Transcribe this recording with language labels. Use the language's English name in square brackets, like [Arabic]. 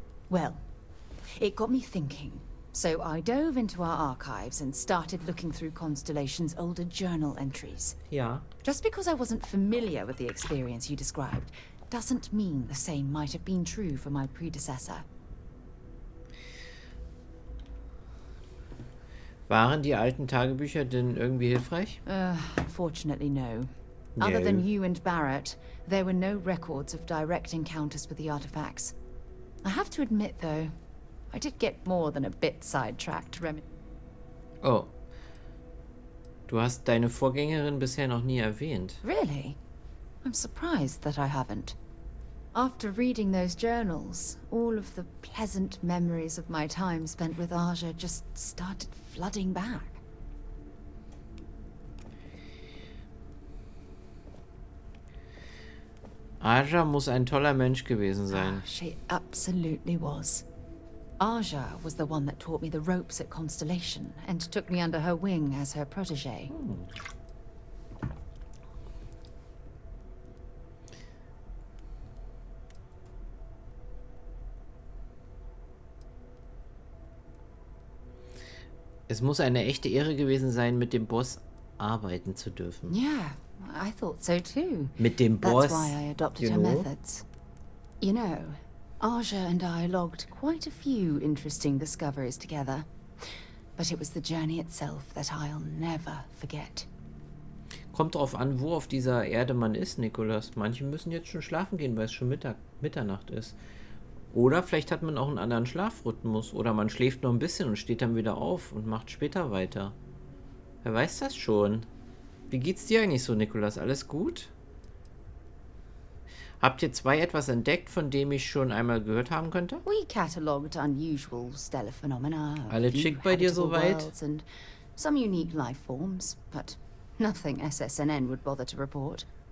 [English] Well, it got me thinking. So I dove into our archives and started looking through Constellation's older journal entries. [German] Ja. [English] Just because I wasn't familiar with the experience you described doesn't mean the same might have been true for my predecessor. [German] Waren die alten Tagebücher denn irgendwie hilfreich? [English] Unfortunately, no. Other No. than you and Barrett, there were no records of direct encounters with the artifacts. I have to admit, though, I did get more than a bit sidetracked. Oh. [German] Du hast deine Vorgängerin bisher noch nie erwähnt. [English] Really? I'm surprised that I haven't. After reading those journals, all of the pleasant memories of my time spent with Aja just started flooding back. [German] Aja muss ein toller Mensch gewesen sein. [English] She absolutely was. Aja was the one that taught me the ropes at Constellation and took me under her wing as her protege. [German] Es muss eine echte Ehre gewesen sein, mit dem Boss arbeiten zu dürfen. [English] Yeah, I thought so too. [German] Mit dem Boss, [English] That's why I adopted her methods. You know, Aja and I logged quite a few interesting discoveries together. But it was the journey itself that I'll never forget. [German] Kommt drauf an, wo auf dieser Erde man ist, Nikolas. Manche müssen jetzt schon schlafen gehen, weil es schon Mitternacht ist. Oder vielleicht hat man auch einen anderen Schlafrhythmus. Oder man schläft nur ein bisschen und steht dann wieder auf und macht später weiter. Wer weiß das schon? Wie geht's dir eigentlich so, Nikolas? Alles gut? Habt ihr zwei etwas entdeckt, von dem ich schon einmal gehört haben könnte? [English] We catalogued unusual stellar phenomena. [German] Alle schick bei dir soweit? [English] And some unique life forms, but nothing SSNN would bother to report.